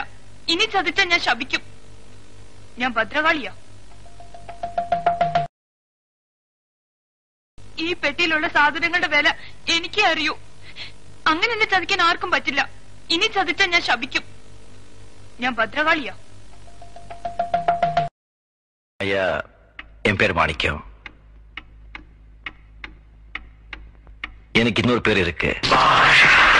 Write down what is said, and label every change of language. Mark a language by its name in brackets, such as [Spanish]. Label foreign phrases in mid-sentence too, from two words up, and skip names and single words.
[Malayalam] ഇനി ചതിച്ചാൽ ഞാൻ ശപിക്കും. ഞാൻ ഭദ്രകാളിയാ. ഈ പെട്ടിയിലുള്ള സാധനങ്ങളുടെ വില എനിക്കേ അറിയൂ. അങ്ങനെ എന്നെ ചതിക്കാൻ ആർക്കും പറ്റില്ല. ഇനി ചതിച്ചാൽ ഞാൻ ശപിക്കും. ഞാൻ ഭദ്രകാളിയാ. [Tamil] ஐயா, என் பேர் மாணிக்கம். எனக்கு இன்னொரு பேர் இருக்கு.